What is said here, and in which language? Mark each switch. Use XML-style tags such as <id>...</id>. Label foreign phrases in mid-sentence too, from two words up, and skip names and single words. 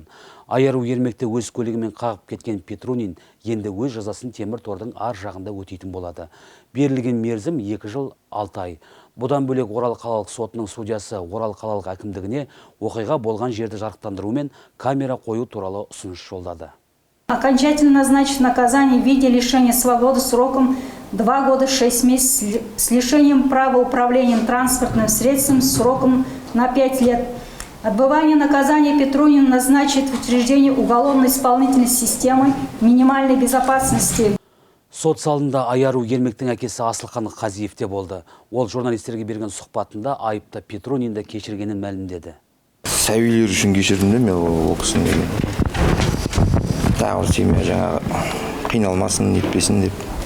<kk>Аяру Ермекті өз көлігімен қағып кеткен Петронин енді өз жазасын темір тордың ар жағында өтейтін болады. Берілген мерзім 2 жыл 6 ай. Бұдан бөлек Орал қалалық сотының судьясы Орал қалалық әкімдігіне оқиға болған жерді жарықтандыру мен камера қою туралы ұсыныс жолдады.</kk> <ru>Окончательно назначить наказание в виде лишения свободы сроком 2 года 6 месяцев с лишением права управлением транспортным средством сроком на 5 лет. Отбывание наказания Петронин назначит в учреждении уголовно-исполнительной системы минимальной безопасности.</ru> <kk>Сот залында Аяру Ермектің әкесі Асылхан Қазиев те болды. Ол журналистерге берген сұхбатында айыпты Петронинді кешіргенін мәлімдеді. Сәбилер үшін кешірдім де мен ол кісіні. Тағы семья жаңағы қиналмасын, нетпесін деп.</kk>